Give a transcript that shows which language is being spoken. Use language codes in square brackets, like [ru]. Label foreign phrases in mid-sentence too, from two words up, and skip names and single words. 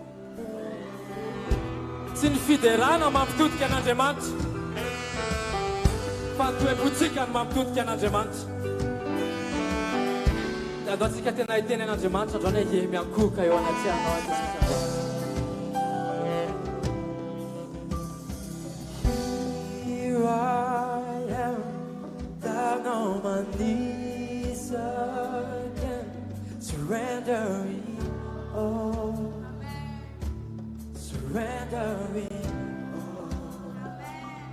[mg] Tsy ny fiderana mampitodika an'Andriamanitra fa toe-potsika no mampitodika an'Andriamanitra. Dia andao antsika tena hiteny an'Andriamanitra androany hoe ie miankoka eo anatrehanao Madagasikara. [en] Here I am, down on my knees again, surrendering all, surrendering all.